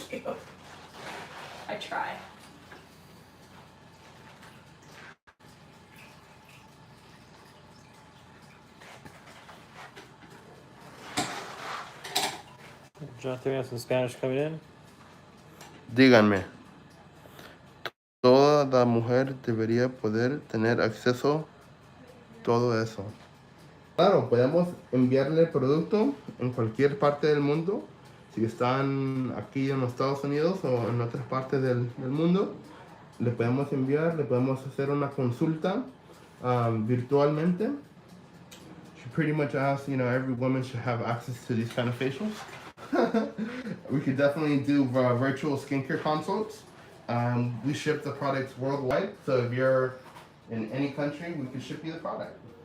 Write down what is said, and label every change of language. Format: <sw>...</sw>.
<en>Thank you. I try. Jonathan, we have some Spanish coming in.</en> <es>Díganme, toda mujer debería poder tener acceso a todo eso. Claro, podemos enviarle el producto en cualquier parte del mundo. Si están aquí en los Estados Unidos o en otras partes del mundo, le podemos enviar, le podemos hacer una consulta virtualmente.</es> <en>She pretty much asked, every woman should have access to these kind of facials. We could definitely do virtual skincare consults. We ship the products worldwide, so if you're in any country, we can ship you the product.</en>